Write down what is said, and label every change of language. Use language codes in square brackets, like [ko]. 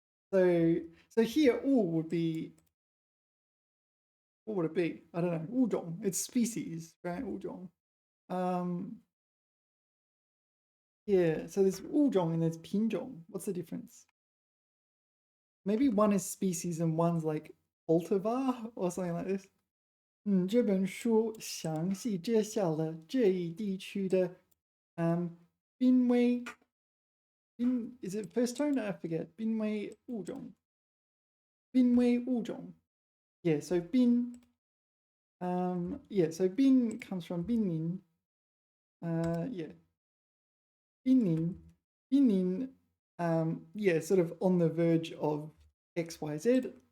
[en] So here, 物 would be, what would it be? I don't know. 物种.It's species, right? 物种. Yeah. So there's 物种 and there's 品种. What's the difference? Maybe one is species and one's like cultivar or something like this. [zh] 这本书详细介绍了这一地区的濒危 [en] is it first tone? I forget. [zh] 濒危物种.濒危物种. [en] Yeah, so 濒 yeah, so 濒 comes from 濒临. Yeah. 濒临 濒临 yeah, sort of on the verge of XYZ.